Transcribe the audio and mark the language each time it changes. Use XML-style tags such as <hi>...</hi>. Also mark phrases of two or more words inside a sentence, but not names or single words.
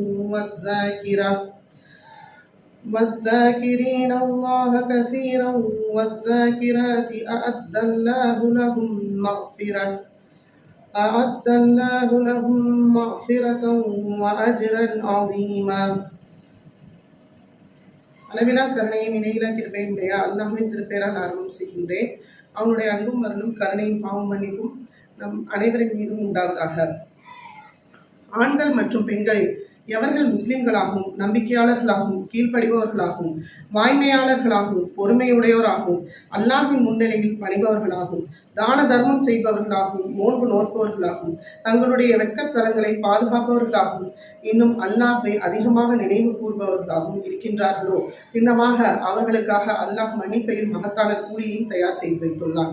<ar>والذاكرين الله كثيرا والذاكرات أعد الله لهم مغفرة وأجرا عظيما.</ar> <ta>அளவிலா கருணையும் இணையிலா கிருபையும் உடைய அல்லாஹ்வின் திருப்பெயரால் ஆரம்பம் செய்கின்றேன். அவனுடைய அன்பும் மருளும் கருணையும் பாவம் மன்னிப்பும் நம் அனைவரின் மீதும் உண்டாவதாக. ஆண்கள் மற்றும் பெண்கள் எவர்கள் முஸ்லிம்களாகவும் நம்பிக்கையாளர்களாகவும் கீழ்ப்படிபவர்களாகவும் வாய்மையாளர்களாகவும் பொறுமையுடையோராகவும் அல்லாஹ்வின் முன்னிலையில் பணிபவர்களாகவும் தான தர்மம் செய்பவர்களாகவும் நோன்பு நோற்பவர்களாகவும் தங்களுடைய வெட்கத்தலங்களை பாதுகாப்பவர்களாகவும் இன்னும் அல்லாஹ்வை அதிகமாக நினைவு கூர்பவர்களாகவும் இருக்கின்றார்களோ திண்ணமாக அவர்களுக்காக அல்லாஹ் மன்னிப்பையும் மகத்தான கூலியையும் தயார் செய்து வைத்துள்ளான்.</ta>